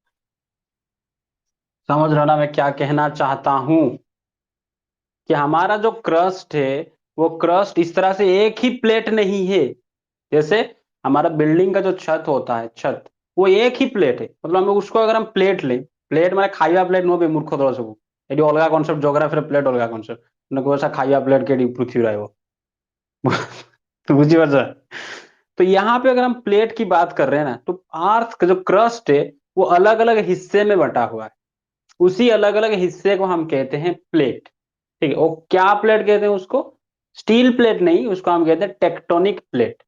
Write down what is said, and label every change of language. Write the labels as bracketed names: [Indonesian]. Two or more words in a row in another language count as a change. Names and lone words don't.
[Hindi] समझ रहे हो ना मैं क्या कहना चाहता हूं, कि हमारा जो क्रस्ट है वो क्रस्ट इस तरह से एक ही प्लेट नहीं है। जैसे हमारा बिल्डिंग का जो छत होता है, छत वो एक ही प्लेट है। मतलब हम उसको अगर हम प्लेट लें, प्लेट [Odia] ମାନେ ଖାଇବା ପ୍ଲେଟ୍ ନୁହଁ ବେ ମୂର୍ଖ ଦଳ ସବୁ। ଏଠି ଅଲଗା କନସେପ୍ଟ, ଜୋଗ୍ରାଫିର ପ୍ଲେଟ୍ ଅଲଗା କନସେପ୍ଟ। ମାନେ କୋଉ ଖାଇବା ପ୍ଲେଟ୍ କେଠି ପୃथ्वी ରହିବ। तो बुझिपाରୁଛ। [Hindi] तो यहाँ पे अगर हम प्लेट की बात कर रहे हैं ना, तो अर्थ का जो क्रस्ट है वो अलग अलग हिस्से में बटा हुआ है। उसी अलग अलग हिस्से को हम कहते हैं प्लेट। ठीक है, वो क्या प्लेट कहते हैं उसको, [English] steel plate [Hindi] नहीं, उसको हम कहते हैं [English] tectonic plate.